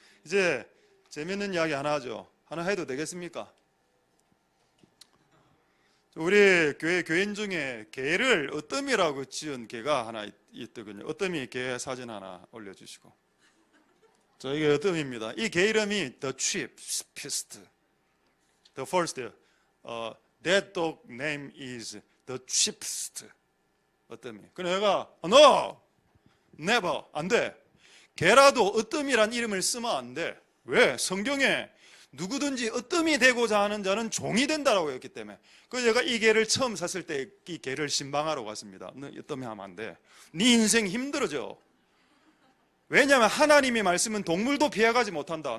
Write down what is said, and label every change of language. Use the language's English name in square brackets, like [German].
[Korean] 이제 재밌는 이야기 하나 하죠. 하나 해도 되겠습니까? 우리 교회 교인 중에 개를 으뜸이라고 지은 개가 하나 있더군요. 으뜸이 개 사진 하나 올려주시고. 자, 이게 으뜸입니다. 이 개 이름이 The Cheapest. [English] The first, that dog name is The Cheapest. [Korean] 으뜸이. 그래 내가 [English] No, never, [Korean] 안 돼. 개라도 으뜸이란 이름을 쓰면 안 돼. 왜? 성경에 누구든지 으뜸이 되고자 하는 자는 종이 된다라고 했기 때문에. 그래서 제가 이 개를 처음 샀을 때 이 개를 신방하러 갔습니다. 너 으뜸이 하면 안 돼. 네 인생 힘들어져. 왜냐하면 하나님의 말씀은 동물도 피해가지 못한다.